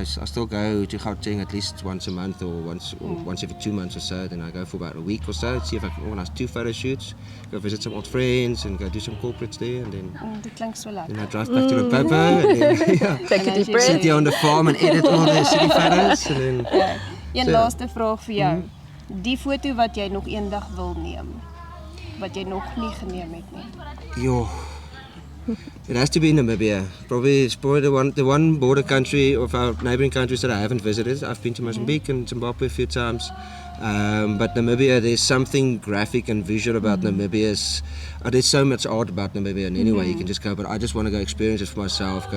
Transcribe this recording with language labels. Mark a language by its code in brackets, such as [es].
[en] I still go to Gauteng at least once a month or once every 2 months or so. Then I go for about a week or so to see if I can organize 2 photo shoots. Go visit some old friends and go do some corporates there, and then [af] dit klink so lekker. [en] Then I drive back to Limpopo and then take a deep breath. Sit here on the farm and edit all the city photos and then [af] Een laaste vraag vir jou. Die foto wat jy nog eendag wil neem, wat jy nog nie geneem het nie. [en] Yo, it has to be Namibia. Probably the one border country of our neighboring countries that I haven't visited. I've been to Mozambique and Zimbabwe a few times, but Namibia, there's something graphic and visual about Namibia. There's so much art about Namibia, and anyway you can just go. But I just want to go experience it for myself.